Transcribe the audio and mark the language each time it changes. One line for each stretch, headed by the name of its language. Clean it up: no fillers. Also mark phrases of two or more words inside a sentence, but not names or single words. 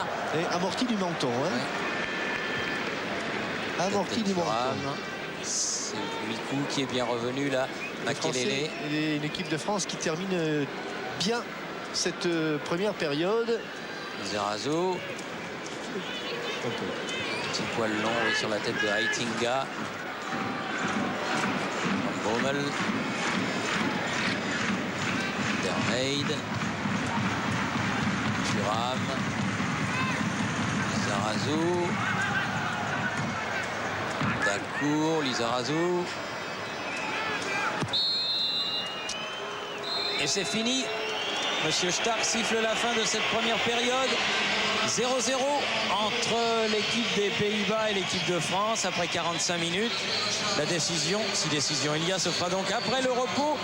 French: Et amorti du menton. Hein. Ouais. Amorti du menton. C'est Mikou qui est bien revenu là. Makelele. Et une équipe de France qui termine bien cette première période. Lizarazu. Petit poil long sur la tête de Heitinga. Van Bommel. Dermeid. Thuram. Lizarazu. Dacour. Lizarazu. Et c'est fini. Monsieur Stark siffle la fin de cette première période. 0-0 entre l'équipe des Pays-Bas et l'équipe de France après 45 minutes. La décision, si décision il y a, se fera donc après le repos.